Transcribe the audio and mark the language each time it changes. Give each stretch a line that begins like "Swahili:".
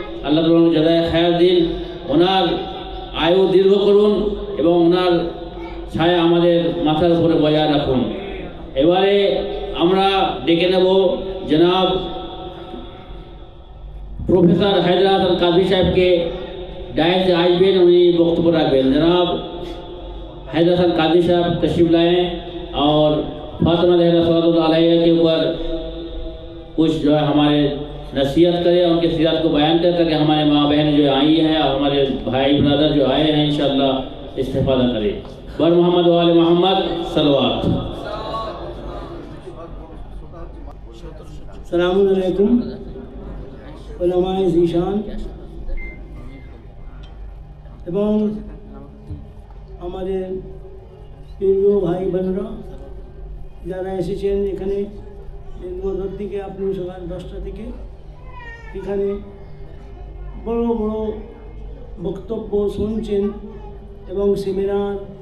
Bangla: আল্লাহ তাআলা জাযায়ে খায়র দিন, ওনার আয়ু দীর্ঘ করুন এবং ওনার ছায়া আমাদের মাথার উপরে বজায় রাখুন। এবারে আমরা ডেকে নেব জনাব প্রফেসর হায়দার হাসান কাজী সাহেবকে। ডায়েসে আসবেন, উনি বক্তব্য রাখবেন।
Hindi: जनाब हैदर हसन काजी साहब तशरीफ लाएँ और फातिमा ज़हरा सल्लल्लाहु अलैहा के ऊपर कुछ जो है हमारे नसीहत करें, उनकी सीरत को बयान कर करके हमारे माँ बहन जो आई हैं और हमारे भाई ब्रदर जो आए हैं इंशाअल्लाह इस्तेफादा करें। बर मोहम्मद वाले मोहम्मद सलवात।
Bangla: अस्सलामु अलैकुम उलमाए ज़ीशान এবং আমাদের প্রিয় ভাই বোনরা যারা এসেছেন এখানে ভোর থেকে, আপনি সকাল 10টা থেকে এখানে বড় বড় বক্তব্য শুনছেন এবং সেমিনার